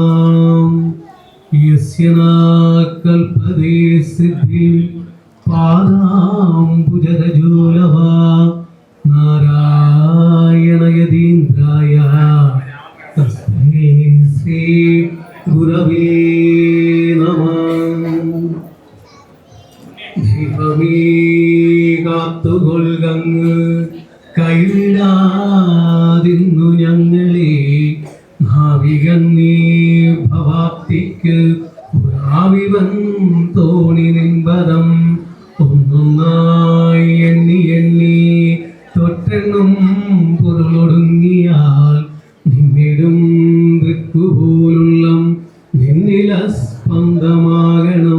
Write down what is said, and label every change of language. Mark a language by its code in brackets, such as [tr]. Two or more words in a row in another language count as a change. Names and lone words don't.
[sa] यस्य न कल्पते सिद्धिं पादाम्बुजरजोलवा नारायणयतीन्द्राय तस्मै श्रीगुरवे नमः। [ml] ദൈവമേ കാത്തുകൊള്ളുകങ്ങ് കൈവിടാതിന്നു ഞങ്ങളെ നാവികന്നീ ഭവാപ്തിക്ക് പുരാവിവൻ തോണി നിൻപദം ഒന്നൊന്നായി എണ്ണി എണ്ണി തൊട്ടെണ്ണും പൊരുളൊടുങ്ങിയാൽ നിന്നിടും ദൃക്കുപോലുള്ളം നിന്നില സ്പന്ദമാകണം.